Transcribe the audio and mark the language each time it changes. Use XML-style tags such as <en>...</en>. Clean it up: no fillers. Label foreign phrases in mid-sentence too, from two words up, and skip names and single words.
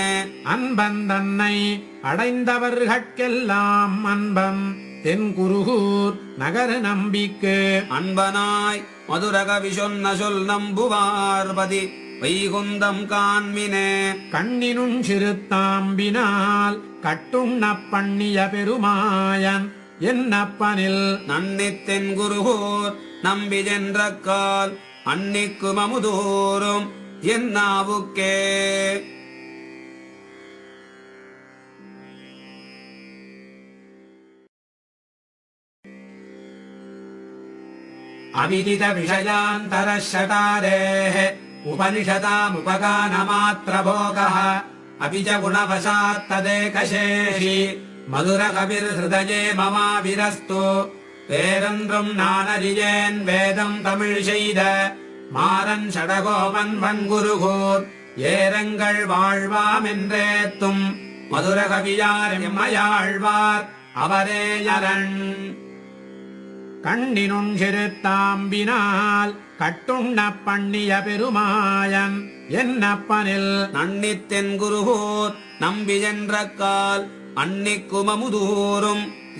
<ta>அன்பன் தன்னை அடைந்தவர்கட்கெல்லாம் அன்பன் தென் குருகூர் நகரு நம்பிக்கு அன்பனாய் மதுரகவி சொன்ன சொல் நம்புவார்பதி வைகுந்தம் காண்மினே. கண்ணினும் சிறுத்தாம்பினால் கட்டுண்ண பண்ணிய பெருமாயன் என்னப்பனில் நன்னித்தென் குருகூர் நம்பி என்ற கால் அன்னிக்குமமுதூரும் என்னாவுக்கே.</ta> <sa>अविदित विषयान्तरशतारेः उपनिषदामुपगानमात्रभोगः अपि च गुणवशात्तदेकशेषि मधुरकविर्हृदये ममाविरस्तु</sa> <ta>பேரன்றும் நானறியேன் வேதம் தமிழ் செய்த மாறன் சடகோபன் வன்குருகூர் ஏரங்கள் வாழ்வாம் என்றேத்தும் மதுரகவியார் எம்மையாழ்வார் அவரே யரண். கண்ணினும் சிறுத்தாம்பினால் கட்டுண்ண பண்ணிய பெருமாயன் என்னப்பனில் நன்னித்தென் குருகூர் நம்பி என்ற கால் அன்னிக்குமமுதூரும்</ta>